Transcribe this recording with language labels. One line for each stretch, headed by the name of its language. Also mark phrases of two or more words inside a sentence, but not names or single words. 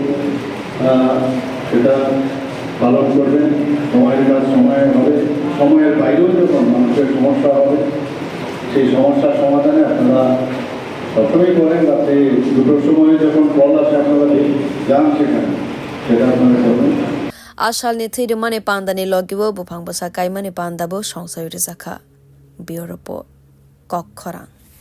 Bangla: সেটা পালন করবেন সময়ের কাজ সময়ে হবে সময়ের বাইরেও যখন মানুষের সমস্যা হবে সেই সমস্যার সমাধানে আপনারা সবসময় করেন রাতে 2টোর সময় যখন কল আসে আপনারা যান সেখানে সেটা আপনারা করবেন
Kok Borok: Ashal ni thirmane pandani logiwo bupang basa kaimani pandabo songsai rijaka Bureau Report Kokkhorang